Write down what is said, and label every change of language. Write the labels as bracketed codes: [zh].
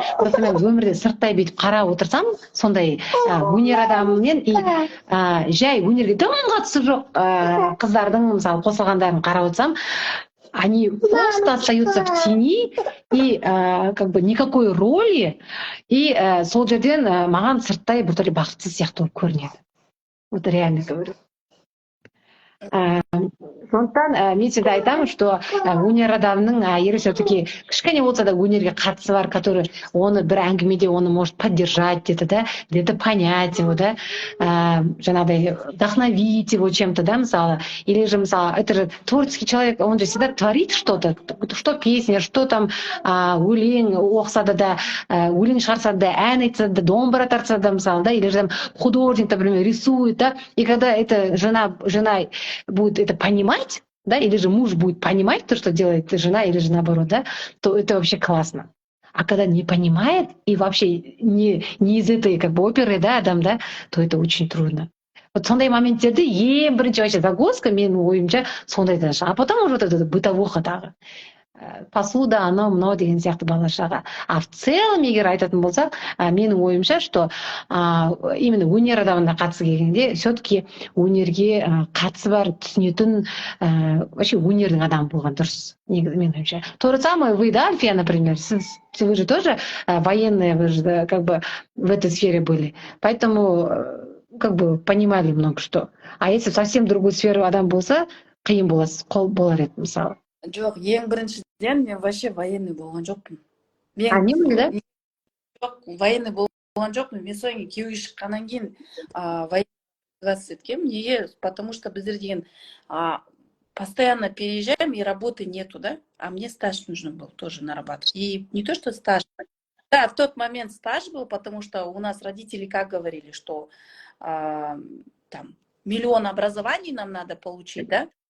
[kk] Просто мен өмірде сырттай бүйтіп қарап отырсам, сондай өнер адамымен жай өнерге дым қатысы жоқ қыздардың мысалы қосылғандарын қарап отырсам, [ru] они просто остаются в тени и как бы никакой роли, [kk] и сол жерден маған сырттай біртүрлі бақытсыз сияқты болып көрінеді. [ru] Вот реально говорю. [kk] Сондықтан мен всегда айтамын, что өнер адамның егер все-таки кішкене болса да өнерге қатысы бар, который оны бір әңгімеде оны [ru] может поддержать где-то, [kk] да, [ru] где-то понять его, [kk] да, [ru] жаңағыдай вдохновить его чем-то, да, мысалы, или же мысалы, это же творческий человек, он же всегда творит что-то, что песня, что там [kk] өлең оқыса да, өлең шығарса да, ән айтса да, домбыра тартса да, [ru] мысалы, да, или же там художник, например, рисует, да, и когда эта жена будет это понимать, да, или же муж будет понимать то, что делает жена, или же наоборот, да, то это вообще классно. А когда не понимает и вообще не из этой как бы оперы, да, адам, да, то это очень трудно. [kk] Вот сондай моменттерде ең бірінші вообще загвоздка менің ойымша сондайдан шығады. [ru] А потом уже вот это [kk] бытовухадағы посуда, анау мынау деген сияқты бала шаға. А в целом егер айтатын болсақ, менің ойымша, что именно өнер адамына қатысы келгенде все-таки өнерге қатысы бар, түсінетін вообще өнердің адамы болған дұрыс, негізі менің ойымша. [ru] То же самое вы, да, Альфия, например, вы же тоже военные, вы же как бы в этой сфере были, поэтому как бы понимали много что. А если совсем другую сферу адам болса, [kk] қиын болар еді мысалы. Жоқ, ең біріншіден мен вообще военный болған жоқпын. Да? Жоқ, военный болған жоқпын. Мен соңғы күйеуге шыққаннан кейін военный еткенмін. Неге? [ru] Потому что [kk] біздер деген [ru] постоянно переезжаем, и работы нету, да? А мне стаж нужен был тоже нарабатывать. И не то, что стаж. Да, в тот момент стаж был, потому что у нас родители как говорили, что там 1 миллион образований нам надо получить, да?